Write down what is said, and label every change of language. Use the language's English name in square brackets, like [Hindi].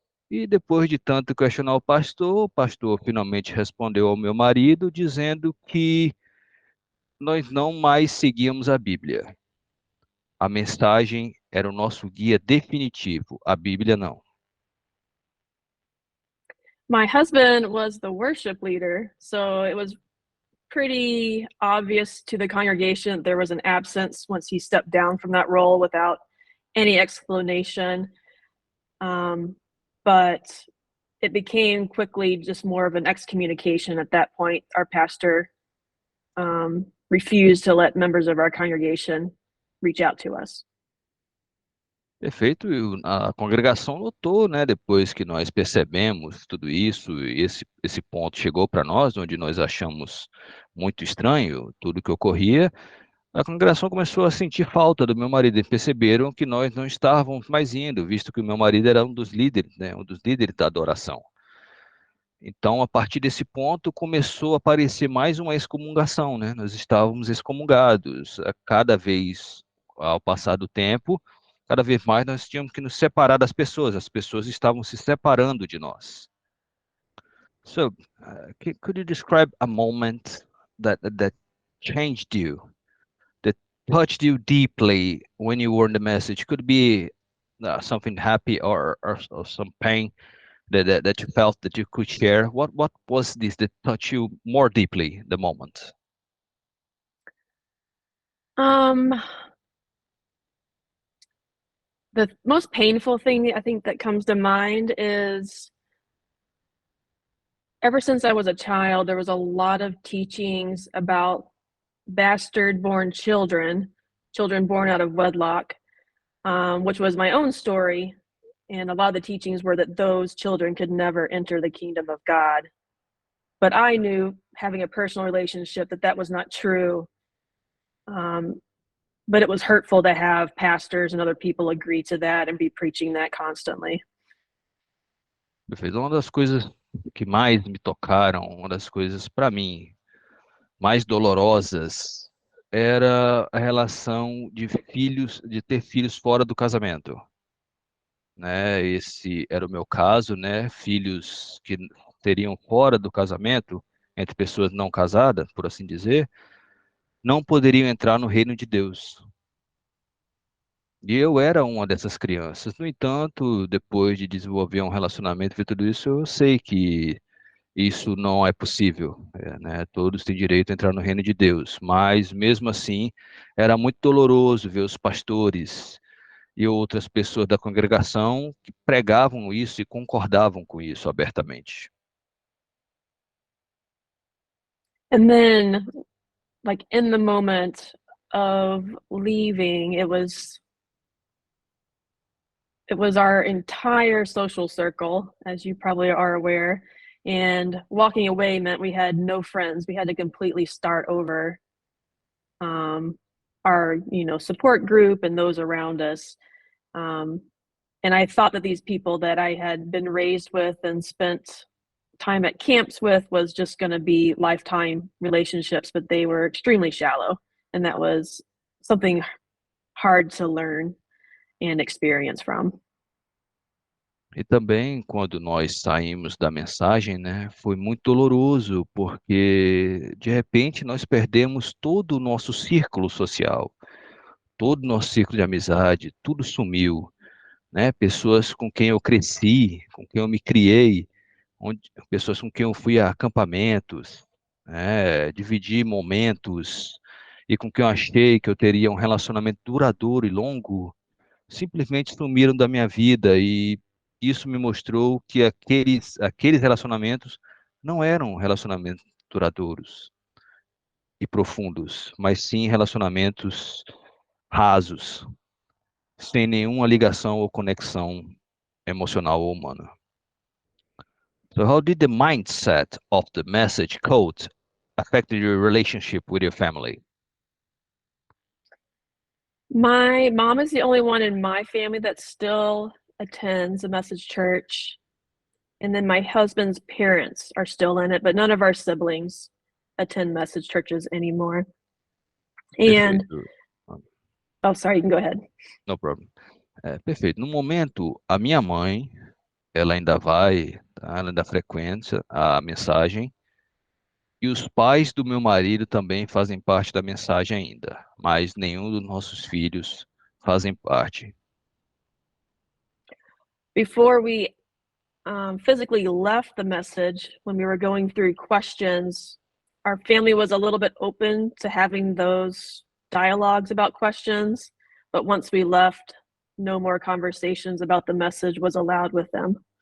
[Portuguese] E depois de tanto questionar o pastor finalmente respondeu ao meu marido dizendo que nós não mais seguíamos a Bíblia. A mensagem era o nosso guia definitivo, a Bíblia não. [English] My husband was the worship leader, so it was pretty obvious to the congregation there was an absence once he stepped down from that role without any explanation. But it became quickly just more of an excommunication at that point. Our pastor refused to let members of our congregation reach out to us. [Portuguese] Perfeito, e a congregação notou, né, depois que nós percebemos tudo isso, e esse ponto chegou para nós, onde nós achamos muito estranho tudo que ocorria, a congregação começou a sentir falta do meu marido, e perceberam que nós não estávamos mais indo, visto que o meu marido era um dos líderes, né, um dos líderes da adoração. Então, a partir desse ponto, começou a aparecer mais uma excomungação, né? Nós estávamos excomungados. A cada vez, ao passar do tempo, cada vez mais nós tínhamos que nos separar das pessoas. As pessoas estavam se separando de nós. [English] So, could you describe a moment that changed you, that touched you deeply when you were in the message? Could be something happy or some pain that you felt that you could share. What was this that touched you more deeply, the moment? The most painful thing I think that comes to mind is ever since I was a child, there was a lot of teachings about bastard-born children, children born out of wedlock, which was my own story. And a lot of the teachings were that those children could never enter the kingdom of God. But I knew, having a personal relationship, that that was not true. But it was hurtful to have pastors and other people agree to that and be preaching that constantly. [Portuguese] Perfeito. Uma das coisas que mais me tocaram, uma das coisas para mim mais dolorosas, era a relação de ter filhos fora do casamento. Né? Esse era o meu caso, né? Filhos que teriam fora do casamento, entre pessoas não casadas, por assim dizer, não poderiam entrar no reino de Deus. E eu era uma dessas crianças. No entanto, depois de desenvolver um relacionamento e tudo isso, eu sei que isso não é possível, né? Todos têm direito a entrar no reino de Deus, mas mesmo assim era muito doloroso ver os pastores e outras pessoas da congregação que pregavam isso e concordavam com isso abertamente. [English] And then, like in the moment of leaving, it was our entire social circle, as you probably are aware. And walking away meant we had no friends. We had to completely start over our, support group and those around us. And I thought that these people that I had been raised with and spent time at camps with was just going to be lifetime relationships, but they were extremely shallow. And that was something hard to learn and experience from. [Portuguese] E também, quando nós saímos da mensagem, né, foi muito doloroso, porque de repente nós perdemos todo o nosso círculo social, todo o nosso círculo de amizade, tudo sumiu, né? Pessoas com quem eu cresci, com quem eu me criei, pessoas com quem eu fui a acampamentos, né, dividi momentos, e com quem eu achei que eu teria um relacionamento duradouro e longo, simplesmente sumiram da minha vida, e isso me mostrou que aqueles relacionamentos não eram relacionamentos duradouros e profundos, mas sim relacionamentos rasos, sem nenhuma ligação ou conexão emocional ou humana. [English] So how did the mindset of the message quote affect your relationship with your family? My mom is the only one in my family that still attends a Message church, and then my husband's parents are still in it, but none of our siblings attend Message churches anymore. And [Portuguese] Perfeito. Ah, [English] oh, sorry, you can go ahead. no problem. [Portuguese] Perfeito. No momento, a minha mãe, ela ainda vai, tá? Ela ainda frequenta a mensagem. E os pais do meu marido também fazem parte da mensagem ainda, mas nenhum dos nossos filhos fazem parte. [English] Before we physically left the Message, when we were going through questions, our family was a little bit open to having those dialogues about questions, but once we left, no more conversations about the Message was allowed with them.